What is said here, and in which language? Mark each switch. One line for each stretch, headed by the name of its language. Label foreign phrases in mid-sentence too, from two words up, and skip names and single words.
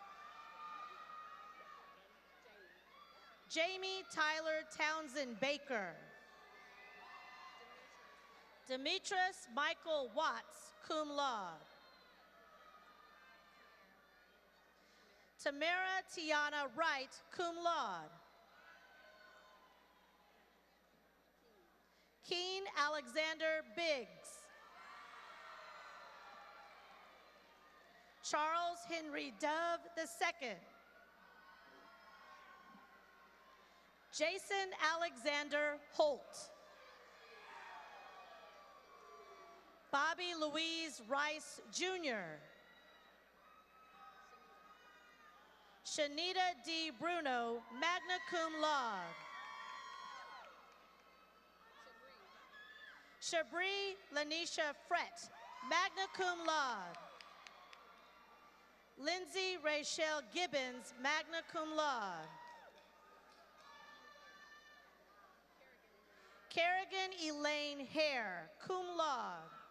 English: Jamie Tyler Townsend Baker. Demetrius Michael Watts,
Latin: cum laude.
English: Tamara Tiana Wright,
Latin: cum laude.
English: Keen Alexander Biggs. Charles Henry Dove II. Jason Alexander Holt. Bobby Louise Rice Jr. Shanita D. Bruno,
Latin: magna cum laude.
English: Shabri Lanisha Frett,
Latin: magna cum laude.
English: Lindsay Rachel Gibbons,
Latin: magna cum laude.
English: Kerrigan Elaine Hare,
Latin: cum laude.